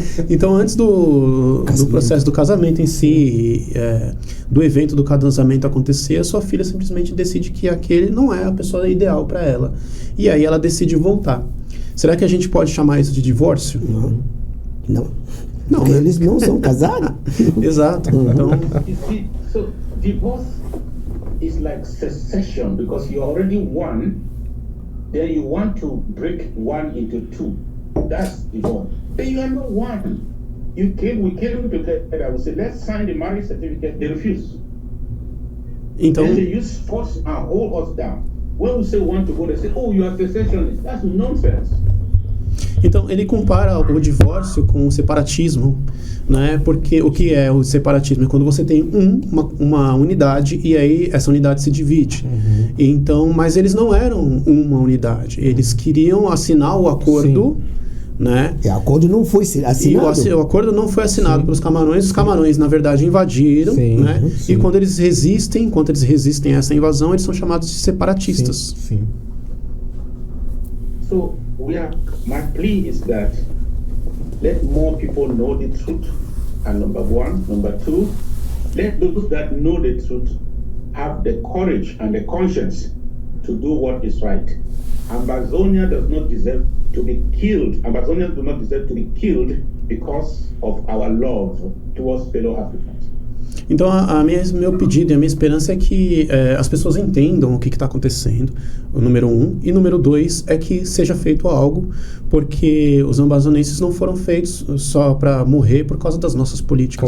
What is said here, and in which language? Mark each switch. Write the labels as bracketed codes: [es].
[pt] Então, antes do processo do casamento em si, do evento do casamento acontecer, a sua filha simplesmente decide que aquele não é a pessoa ideal para ela. E aí ela decide voltar. Será que a gente pode chamar isso de divórcio? Não. Porque eles não são casados. Exato. Então... [en] So, divorce is like secession because you already won, then you want to break one into two. That's divorce. But you are not one. We came together. We said, let's sign the marriage certificate. They refuse. [pt] Então, [en] then they use force and hold us down. When we say we want to go, they say, oh, you are secessionist. That's nonsense. [pt] Então, ele compara o divórcio com o separatismo, né? Porque o que é o separatismo? É quando você tem uma unidade e aí essa unidade se divide. Então, mas eles não eram uma unidade. Eles queriam assinar o acordo né? O acordo não foi assinado. E o acordo não foi assinado pelos Camarões. Os Camarões, na verdade, invadiram, Sim, né? sim. E enquanto eles resistem a essa invasão, eles são chamados de separatistas. Sim. [en] So my plea is that let more people know the truth. And number one, number two, let those that know the truth have the courage and the conscience to do what is right. Ambazonia does not deserve to be killed. Ambazonians do not deserve to be killed because of our love towards fellow Africans. [pt] Então, meu pedido e a minha esperança é que as pessoas entendam o que está acontecendo, o número 1. E número 2 é que seja feito algo, porque os ambazonenses não foram feitos só para morrer por causa das nossas políticas,